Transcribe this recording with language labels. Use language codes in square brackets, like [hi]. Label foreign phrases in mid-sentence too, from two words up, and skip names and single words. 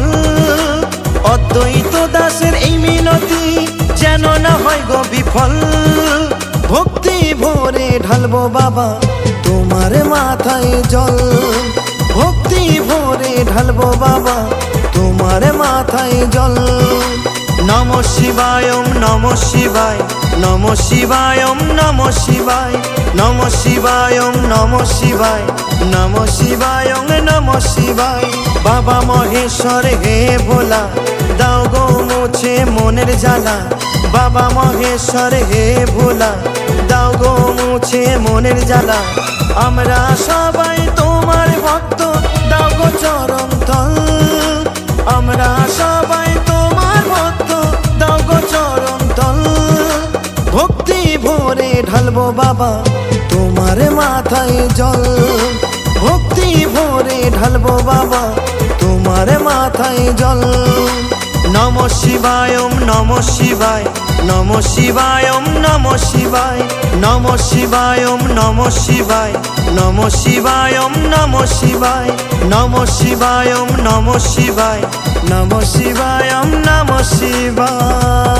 [bn] অদ্বৈত দাসের এই মিনতি যেন না হয় গো বিফল। ভক্তি ভরে ঢালবো বাবা তোমার মাথায় জল। ভক্তি ভরে ঢালবো বাবা তোমার মাথায় জল। [sa] নমঃ শিবায় ওম নমঃ শিবায় নমঃ শিবায় ওম নমঃ শিবায় নমঃ শিবায় ওম নমঃ শিবায় নমঃ শিবায় ওম নমঃ শিবায়। [bn] বাবা মহেশ্বর হে ভোলা, দাও গো মুছে মনের জ্বালা। বাবা মহেশ্বর হে ভোলা, দাও গো মুছে মনের জ্বালা। আমরা সবাই তোমার ভক্ত, দাও গো চরণ তল। আমরা সবাই তোমার ভক্ত, দাও গো চরণ তল। ভক্তি ভরে ঢালবো বাবা তোমার মাথায় জল। ভক্তি ভরে ঢালবো বাবা তোমার মাথায় জল। [sa] নমঃ শিবায় ওম নমঃ শিবায় নমঃ শিবায় ওম নমঃ শিবায় নমঃ শিবায় ওম নমঃ শিবায় নমঃ শিবায় ওম নমঃ শিবায় নমঃ শিবায় ওম নমঃ শিবায় নমঃ শিবায় ওম নমঃ শিবায়।